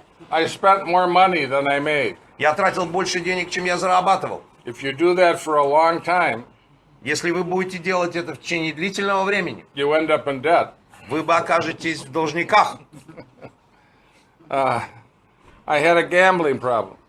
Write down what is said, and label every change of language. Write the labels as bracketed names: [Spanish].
[English] I spent more money than I made. [Russian] Я тратил больше денег, чем я зарабатывал. [English] If you do that for a long time, [Russian] Если вы будете делать это в течение длительного времени, [English] you end up in debt. [Russian] вы бы окажетесь в должниках. [English] I had a gambling problem.